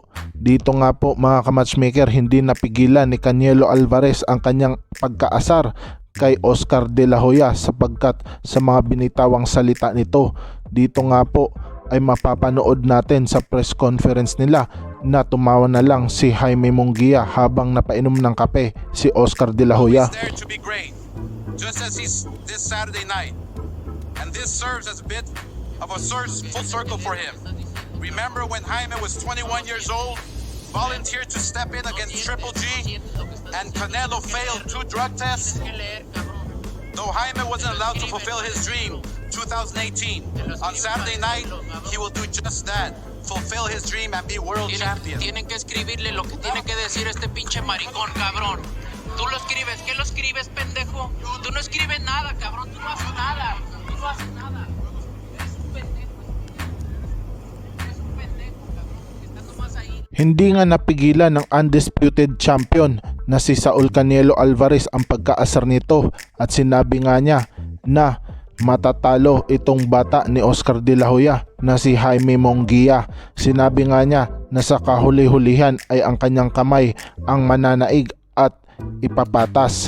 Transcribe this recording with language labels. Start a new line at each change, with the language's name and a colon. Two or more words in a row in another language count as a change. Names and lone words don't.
Filipino: Dito nga po mga ka-matchmaker, hindi napigilan ni Canelo Alvarez ang kanyang pagkaasar kay Oscar De La Hoya sapagkat sa mga binitawang salita nito. Dito nga po ay mapapanood natin sa
English: press conference
Filipino: nila na tumawa na lang si Jaime Munguia habang napainom ng kape si Oscar De La Hoya.
English: Just as he's this Saturday night. And this serves as a bit of a full circle for him. Remember when Jaime was 21 years old, volunteered to step in against Triple G, and Canelo failed 2 drug tests? Though Jaime wasn't allowed to fulfill his dream 2018, on Saturday night, he will do just that. Fulfill his dream and be world champion.
Spanish: Tienen que escribirle lo que tiene que decir este pinche maricón, cabrón. Tú lo escribes, ¿qué lo escribes, pendejo? Tú no escribes nada, cabrón, tú no haces nada. Tú no haces nada. Eres un pendejo. Eres un pendejo, cabrón. Estás nomás ahí.
Filipino: Hindi nga napigilan ng
English: undisputed champion
Filipino: na si Saul Canelo Alvarez ang pagkaasar nito at sinabi nga niya na matatalo itong bata ni Oscar De La Hoya na si Jaime Munguia. Sinabi nga niya na sa kahuli-hulihan ay ang kanyang kamay ang mananaig at ipapatas.